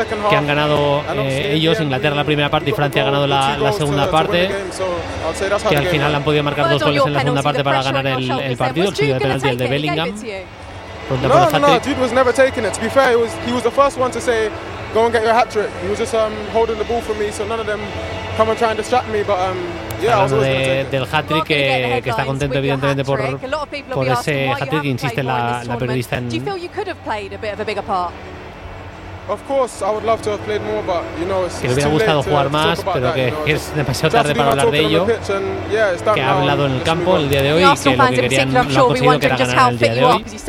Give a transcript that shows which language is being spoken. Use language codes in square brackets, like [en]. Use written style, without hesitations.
[es] Que han ganado ellos, Inglaterra, la primera parte, y Francia ha ganado la segunda parte. Que al final han podido marcar 2 goles en la segunda parte para ganar el partido, el tiro de penalti, el de Bellingham. [en] No, Jude was never taking it. To be fair, he was the first one to say, go and get your hat trick. He was just holding the ball for me, so none of them come and try and distract me. But [es] del hat-trick, que está contento evidentemente por ese hat-trick, insiste la periodista en. [en] Do you feel you could have played a bit of a bigger part? Of course, I would love to have played more, but you know, [es] que le hubiera gustado jugar más, pero que es demasiado tarde para hablar de ello. Que ha hablado en el campo el día de hoy, que lo que querían, lo han conseguido, que era ganar el día de hoy.